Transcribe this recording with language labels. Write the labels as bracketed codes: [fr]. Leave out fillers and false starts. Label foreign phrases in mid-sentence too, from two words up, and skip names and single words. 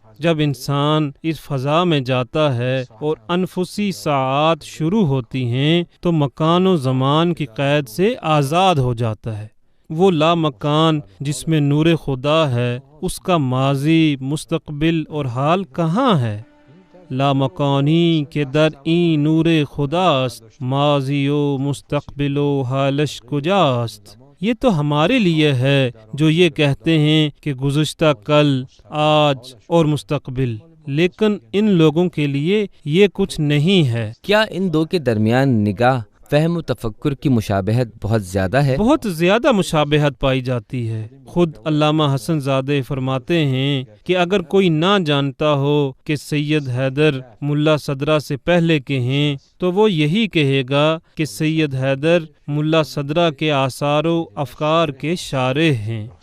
[ur] جب انسان اس فضا میں جاتا ہے اور انفسی ساعات شروع ہوتی ہیں تو مکان و زمان کی قید سے آزاد ہو جاتا ہے۔ وہ لامکان جس میں نور خدا ہے، اس کا ماضی، مستقبل اور حال کہاں ہے؟ [fa] لامکانی کے در این نور خداست، ماضی و مستقبل و حالش کجاست۔ [ur] یہ تو ہمارے لیے ہے جو یہ کہتے ہیں کہ گزشتہ، کل، آج اور مستقبل، لیکن ان لوگوں کے لیے یہ کچھ نہیں ہے۔ کیا ان دو کے درمیان نگاہ، فہم و تفکر کی مشابہت بہت زیادہ ہے؟ بہت زیادہ مشابہت پائی جاتی ہے۔ خود علامہ حسن زادہ فرماتے ہیں کہ اگر کوئی نہ جانتا ہو کہ سید حیدر ملا صدرہ سے پہلے کے ہیں تو وہ یہی کہے گا کہ سید حیدر ملا صدرہ کے آثار و افکار کے شارح ہیں۔